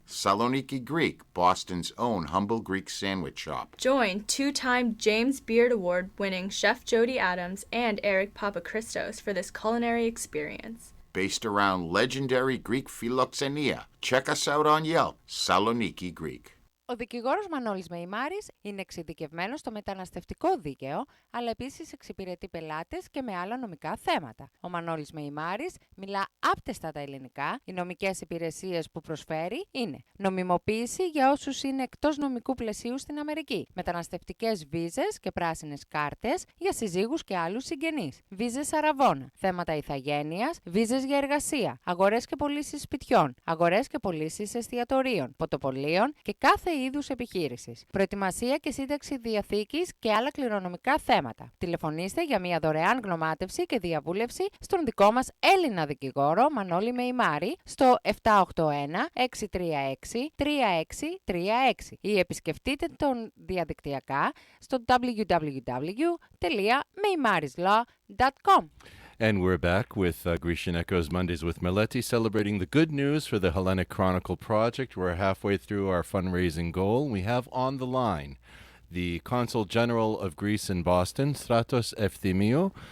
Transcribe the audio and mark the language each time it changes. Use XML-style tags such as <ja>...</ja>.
<en>Saloniki Greek, Boston's own humble Greek sandwich shop. Join 2-time James Beard Award-winning Chef Jody Adams and Eric Papachristos for this culinary experience. Based around legendary Greek philoxenia. Check us out on Yelp, Saloniki Greek.</en> <el>Ο δικηγόρος Μανώλης Μεϊμάρης είναι εξειδικευμένος στο μεταναστευτικό δίκαιο, αλλά επίσης εξυπηρετεί πελάτες και με άλλα νομικά θέματα. Ο Μανώλης Μεϊμάρης μιλά άπτεστα τα ελληνικά. Οι νομικές υπηρεσίες που προσφέρει είναι νομιμοποίηση για όσους είναι εκτός νομικού πλαισίου στην Αμερική, μεταναστευτικές βίζες και πράσινες κάρτες για συζύγους και άλλους συγγενείς, βίζες αραβώνα, θέματα ηθαγένειας, βίζες για εργασία, αγορές και πωλήσεις σπιτιών, αγορές και πωλήσεις εστιατορίων, ποτοπολίων και κάθε είδους επιχείρησης, προετοιμασία και σύνταξη διαθήκης και άλλα κληρονομικά θέματα. Τηλεφωνήστε για μια δωρεάν γνωμάτευση και διαβούλευση στον δικό μας Έλληνα δικηγόρο Μανώλη Μεϊμάρη στο 781-636-3636 ή επισκεφτείτε τον διαδικτυακά στο www.meimarislaw.com.</el> <en>And we're back with Grecian Echoes Mondays with Meleti, celebrating the good news for the Hellenic Chronicle project. We're halfway through our fundraising goal. We have on the line the Consul General of Greece in Boston, Stratos Efthymiou.</en>